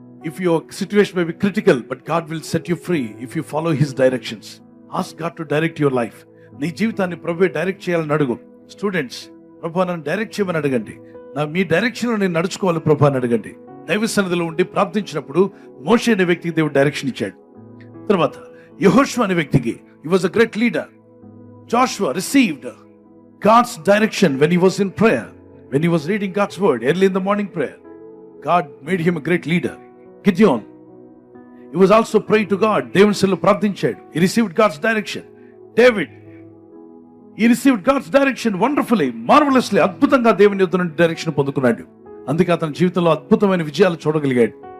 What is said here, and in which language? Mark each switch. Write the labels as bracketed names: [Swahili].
[English] If your situation may be critical, but God will set you free if you follow his directions. Ask God to direct your life. [Telugu] నీ జీవితాన్ని ప్రభువే direct చేయాలని అడుగు. Students, ప్రభు నన్ను direct చేయమని అడగండి. మీ direction లో నేను నడుచుకోవాలి ప్రభు అని అడగండి. దైవ సన్నిధిలో ఉండి ప్రార్థించినప్పుడు మోషే అనే వ్యక్తికి దేవుడు డైరెక్షన్ ఇచ్చాడు. తర్వాత యెహోషువ అనే వ్యక్తికి, [English] he was a great leader. Joshua received God's direction when he was in prayer, when he was reading God's word early in the morning prayer. God made him a great leader. Gideon, he was also praying to God. [Telugu] దేవుని సన్నిధిలో ప్రార్థించాడు. [English] He received God's direction. David, he received God's direction wonderfully, marvelously. [Telugu] అద్భుతంగా దేవుని యొద్ద నుండి direction పొందుకున్నాడు. అందుకే అతని జీవితంలో అద్భుతమైన విజయాలు చూడగలిగాడు.